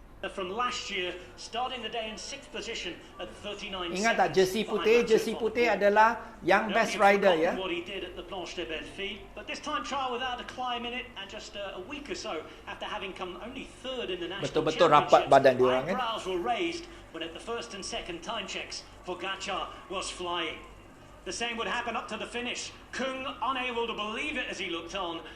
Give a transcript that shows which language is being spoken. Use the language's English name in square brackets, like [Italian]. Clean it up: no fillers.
[English] From last year, starting the day in 6th position at 39 [Malay] Ingat tak jersey putih? Jersey putih adalah young best rider, ya. [English] What he did at the Planche des Belles Filles, but this time trial without a climb in it, and just a week or so after having come only third in the national [Malay] Betul-betul rapat badan dia orang, kan? [English] eyebrows were raised when at the first and second time checks, Pogacar was flying. The same would happen up to the finish. Kung unable to believe it as he looked on.